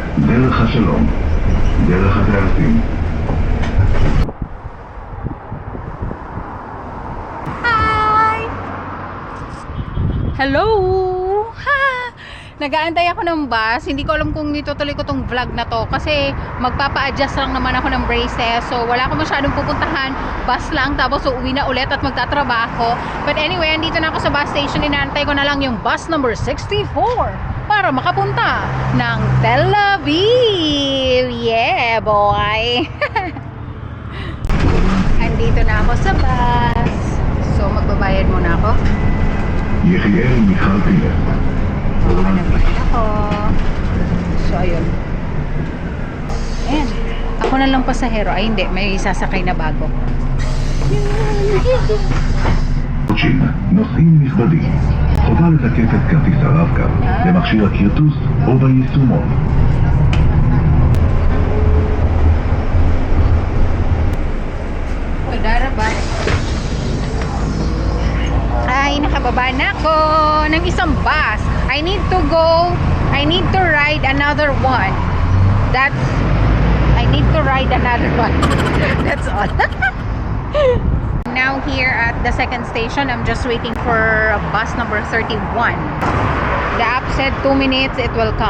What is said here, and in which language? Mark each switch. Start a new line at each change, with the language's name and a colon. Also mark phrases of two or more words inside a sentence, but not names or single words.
Hebrew: דרך השלום, דרך הטייסים.
English: Hi!
Filipino: Hello! Ha! Nag-aantay ako ng bus. Hindi ko alam kung itutuloy ko tong vlog na to kasi magpapa-adjust lang naman ako ng braces. So wala akong masyadong pupuntahan. Bus lang tapos uuwi na ulit at magtatrabaho.
English: But anyway,
Filipino: andito na ako sa
English: bus station.
Filipino: Inaantay ko na lang yung
English: bus number
Filipino: 64 para makapunta ng Tel Aviv.
English: Yeah, boy!
Filipino: Andito na ako sa bus. So magbabayad muna ako. יחיאל מיכל פילר. Nagbayad ako. So ayun. Ayan. Ako na lang pasahero. Ay hindi, may sasakay na bago.
Hebrew: נוסעים נכבדים, חובה לתקף את כרטיס הרב-קו למכשיר הכרטוס או ביישומון.
Filipino: Tara ba? Ay, nakababa na ako ng isang bus.
English: I need to ride another one. I need to ride another one. That's all. Now here at the second station, I'm just waiting for bus number 31. The app said 2 minutes, it will come.